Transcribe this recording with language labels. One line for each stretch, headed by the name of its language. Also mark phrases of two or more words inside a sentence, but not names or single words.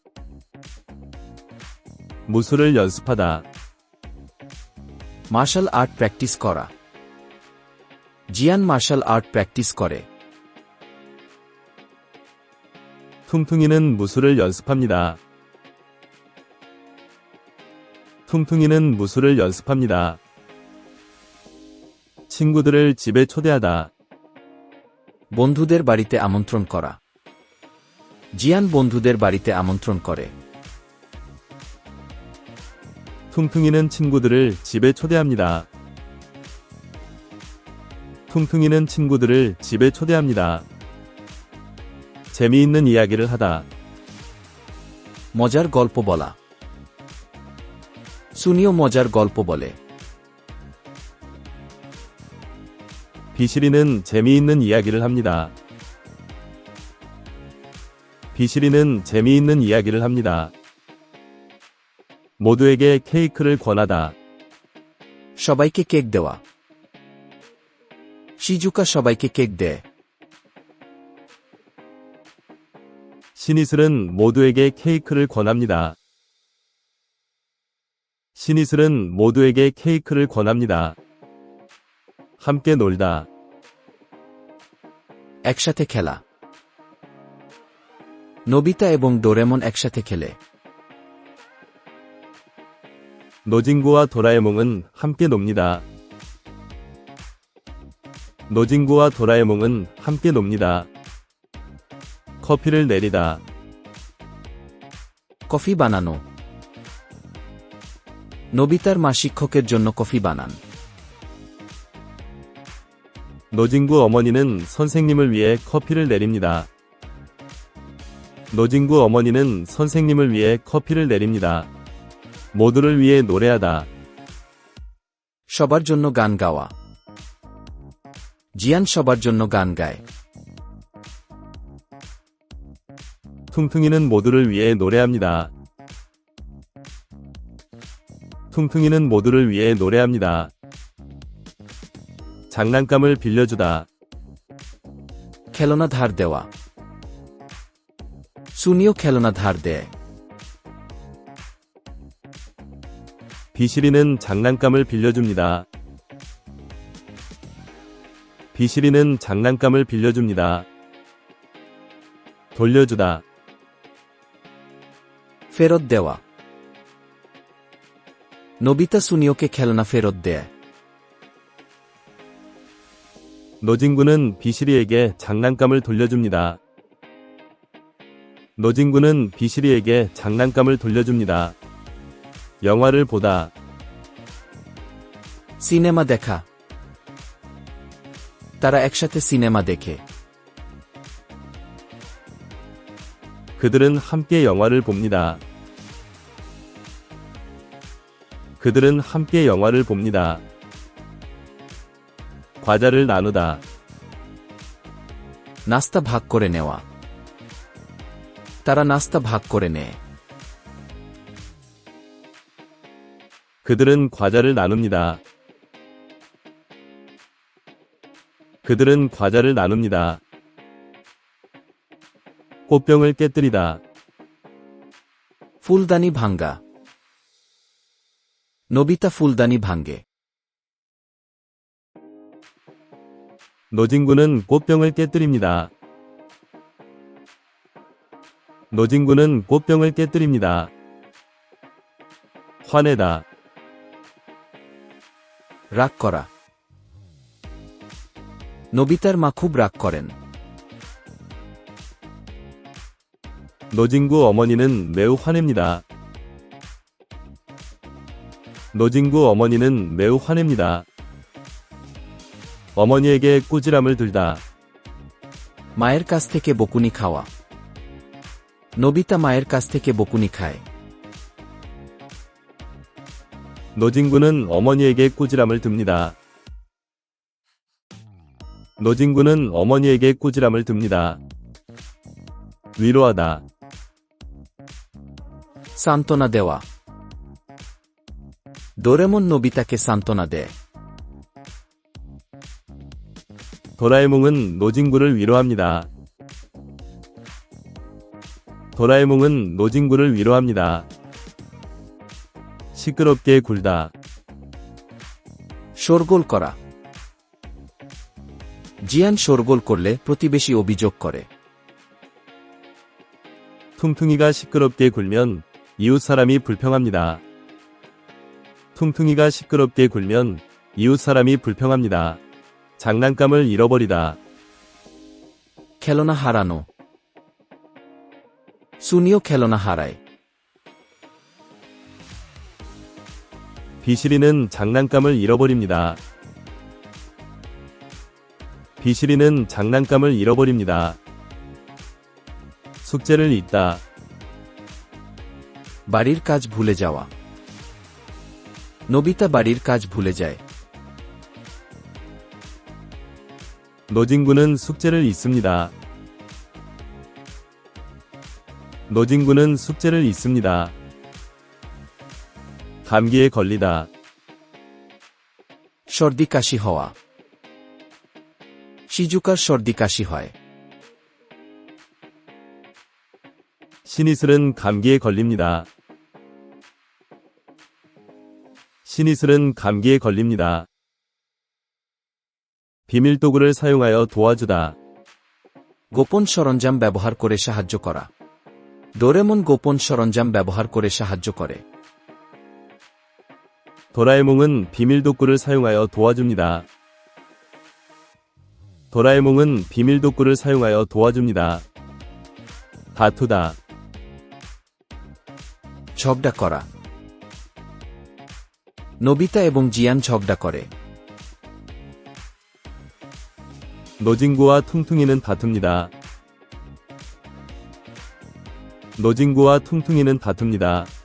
Korean: 무술을 연습하다.
English: martial art practice
Bangla: করা জিয়ান
English: martial art practice
Bangla: করে
Korean: 퉁퉁이는 무술을 연습합니다. 퉁퉁이는 무술을 연습합니다. 친구들을 집에 초대하다.
Bangla: বন্ধুদের বাড়িতে আমন্ত্রণ করা জিয়ান বন্ধুদের বাড়িতে আমন্ত্রণ করে
Korean: 퉁퉁이는 친구들을 집에 초대합니다. 퉁퉁이는 친구들을 집에 초대합니다. 재미있는 이야기를 하다.
Bangla: মজার গল্প বলা সুনিও মজার গল্প বলে
Korean: 비실이는 재미있는 이야기를 합니다. 비실이는 재미있는 이야기를 합니다. 모두에게 케이크를 권하다.
Bangla: সবাইকে কেক দেওয়া শিজুকা সবাইকে কেক দেয়
Korean: 신이슬은 모두에게 케이크를 권합니다. 신이슬은 모두에게 케이크를 권합니다. 함께 놀다.
Bangla: একসাথে খেলা নোবিতা এবং ডোরেমন একসাথে খেলে
Korean: 노진구와 도라에몽은 함께 놉니다. 노진구와 도라에몽은 함께 놉니다. 커피를 내리다.
Bangla: কফি বানানো নোবিতার মা শিক্ষকের জন্য কফি বানান
Korean: 노진구 어머니는 선생님을 위해 커피를 내립니다. 노진구 어머니는 선생님을 위해 커피를 내립니다. 모두를 위해 노래하다.
Bangla: সবার জন্য গান গাওয়া জিয়ান সবার জন্য গান গায়
Korean: 퉁퉁이는 모두를 위해 노래합니다. 퉁퉁이는 모두를 위해 노래합니다. 장난감을 빌려주다.
Bangla: খেলনা ধার দেওয়া সুনিও খেলনা ধার দেয়
Korean: 비실이는 장난감을 빌려줍니다. 비실이는 장난감을 빌려줍니다. 돌려주다.
Bangla: ফেরত দেওয়া নোবিতা সুনিওকে খেলনা ফেরত দেয়
Korean: 노진구는 비실이에게 장난감을 돌려줍니다. 노진구는 비실이에게 장난감을 돌려줍니다. 영화를 보다.
Bangla: সিনেমা দেখা তারা একসাথে সিনেমা দেখে
Korean: 그들은 함께 영화를 봅니다. 그들은 함께 영화를 봅니다. 과자를 나누다.
Bangla: নাস্তা ভাগ করে নেওয়া তারা নাস্তা ভাগ করে নেয়
Korean: 그들은 과자를 나눕니다. 그들은 과자를 나눕니다. 꽃병을 깨뜨리다.
Bangla: ফুলদানি ভাঙ্গা নোবিতা ফুলদানি ভাঙ্গে
Korean: 노진구는 꽃병을 깨뜨립니다. 노진구는 꽃병을 깨뜨립니다. 화내다.
Bangla: রাগ করা নোবিতার মা খুব রাগ করেন
Korean: 노진구 어머니는 매우 화냅니다. 노진구 어머니는 매우 화냅니다. 어머니에게 꾸지람을 들다.
Bangla: মায়ের কাছ থেকে বকুনি খাওয়া নোবিতা মায়ের কাছ থেকে বকুনি খায়
Korean: 노진구는 어머니에게 꾸지람을 듭니다. 노진구는 어머니에게 꾸지람을 듭니다. 위로하다.
Bangla: সান্ত্বনা দেওয়া ডোরেমন নোবিতাকে সান্ত্বনা দেয়
Korean: 도라에몽은 노진구를 위로합니다. 도라에몽은 노진구를 위로합니다. 시끄럽게 굴다.
Bangla: শোরগোল করা জিয়ান শোরগোল করলে প্রতিবেশী অভিযোগ করে
Korean: 퉁퉁이가 시끄럽게 굴면 이웃 사람이 불평합니다. 퉁퉁이가 시끄럽게 굴면 이웃 사람이 불평합니다. 장난감을 잃어버리다.
Bangla: খেলনা হারানো সুনিও খেলনা হারায়
Korean: 비실이는 장난감을 잃어버립니다. 비실이는 장난감을 잃어버립니다. 숙제를 잊다.
Bangla: বাড়ির কাজ ভুলে যাওয়া নোবিতা বাড়ির কাজ ভুলে যায়
Korean: 노진구는 숙제를 잊습니다. 노진구는 숙제를 잊습니다. 감기에 걸리다.
Bangla: সর্দি কাশি হওয়া শিজুকার সর্দি কাশি হয়
Korean: 신이슬은 감기에 걸립니다. 신이슬은 감기에 걸립니다. 비밀도구를 사용하여 도와주다.
Bangla: গোপন সরঞ্জাম ব্যবহার করে সাহায্য করা ডোরেমন গোপন সরঞ্জাম ব্যবহার করে সাহায্য করে
Korean: 도라에몽은 비밀도구를 사용하여 도와줍니다. 도라에몽은 비밀도구를 사용하여 도와줍니다. 다투다.
Bangla: ঝগড়া করা নোবিতা এবং জিয়ান ঝগড়া করে
Korean: 노진구와 퉁퉁이는 다툽니다. 노진구와 퉁퉁이는 다툽니다.